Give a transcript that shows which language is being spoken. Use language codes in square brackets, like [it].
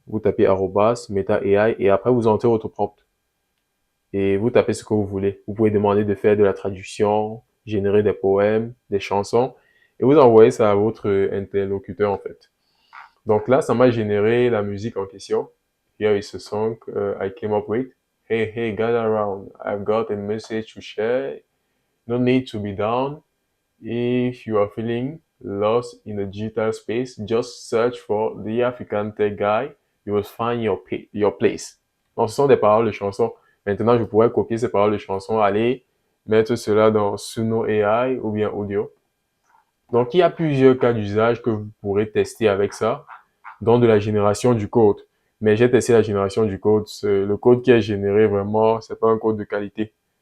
[fr] Vous tapez arrobas Meta AI et après, vous entrez votre prompt et vous tapez ce que vous voulez. Vous pouvez demander de faire de la traduction, générer des poèmes, des chansons et vous envoyez ça à votre interlocuteur en fait. Donc là, ça m'a généré la musique en question. [en] Here is a song I came up with. Hey, hey, gather around. I've got a message to share. No need to be down. If you are feeling lost in the digital space, just search for the African Tech Guy. You will find your place. [fr] Donc, ce sont des paroles de chansons. Maintenant, je pourrais copier ces paroles de chansons, aller mettre cela dans Suno AI ou bien Audio. Donc, il y a plusieurs cas d'usage que vous pourrez tester avec ça, dont de la génération du code. Mais j'ai testé la génération du code. Le code qui est généré, vraiment, c'est pas un code de qualité.